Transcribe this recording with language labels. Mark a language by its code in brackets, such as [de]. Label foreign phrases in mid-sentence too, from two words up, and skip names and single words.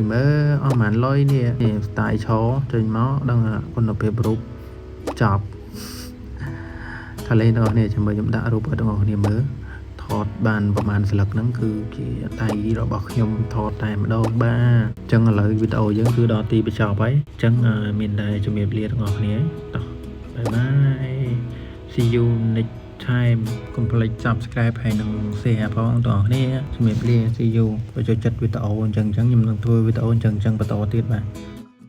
[km] មើលអស់ប្រហែលលុយនេះស្ទាយឈរចេញមកដឹងគុណភាពរូបចប់ថាលេងទាំងអស់ គ្នាចាំមើលខ្ញុំដាក់រូបឲ្យទាំងអស់គ្នាមើលថតបានប្រហែលស្លឹកហ្នឹងគឺជាដៃរបស់ខ្ញុំថតតែម្ដងបាទអញ្ចឹងឥឡូវវីដេអូយើងគឺដល់ទីបញ្ចប់ហើយអញ្ចឹងមានតែជំរាបលាទាំងអស់គ្នាតោះបាយបាយ [en] see you next time [km] កុំភ្លេច subscribe ហើយនឹង share ផងទាំងអស់គ្នាជំរាបលា [en] see you [km] បើចូលចិត្តវីដេអូអញ្ចឹងខ្ញុំនឹងធ្វើវីដេអូអញ្ចឹងបន្តទៀតបាទ